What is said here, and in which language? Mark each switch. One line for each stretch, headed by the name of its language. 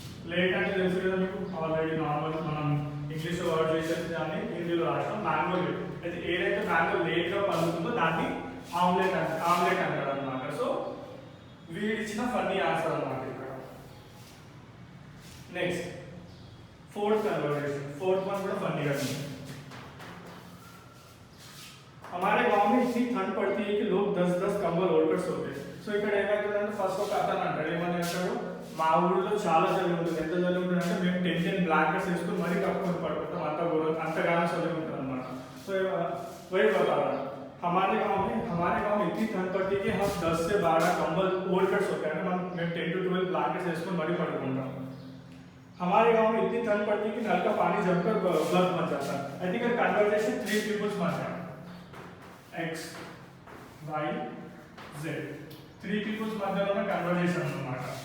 Telugu: Late అంటే తెలుసు కదా మీకు, ఆల్రెడీ నార్మల్ మనం ఇంగ్లీష్లో వర్డ్ చేసేది దాన్ని హిందీలో రాస్తాం మ్యాంగో లేట్. అయితే ఏదైతే మ్యాంగో లేట్గా పండుతుందో దాన్ని ఆమ్లెట్ అంటారు అనమాట. సో వీడిచ్చిన ఫన్నీ ఆన్సర్ అనమాట ఇక్కడ.
Hindi: Next fourth conversation, fourth one बड़ा फनी है. हमारे गांव में इतनी ठंड पड़ती है कि लोग 10-10 कंबल ओढ़कर सोते हैं.
Telugu: సో ఇక్కడ ఏమైతుందంటే ఫస్ట్ ఒక అతను అంటాడు, ఏమని అంటాడు, మా ఊళ్ళో చాలా చలి ఉంటుంది. ఎంత చలి ఉంటుందంటే మేము 10 బ్లాంకెట్స్ వేసుకుని మరీ కప్పుకొని పడుకుంటాం, అంతగానో చలి ఉంటుంది అనమాట.
Hindi: సో वही बता रहा हमारे गांव में इतनी ठंड पड़ती है कि हम 10 से 12 कंबल ओढ़कर सोते हैं. हम 10 to 12 ब्लैंकेट्स
Telugu: వేసుకొని మరీ పడుకుంటాం.
Hindi: हमारे गांव में इतनी ठंड पड़ती है कि नल का पानी जमकर बर्फ बन जाता है. आई थिंक कन्वर्सेशन 3 पीपल्स बन गया, x y z 3 पीपल्स
Telugu: మధ్యలో ఉన్న కన్వర్సేషన్ అన్నమాట.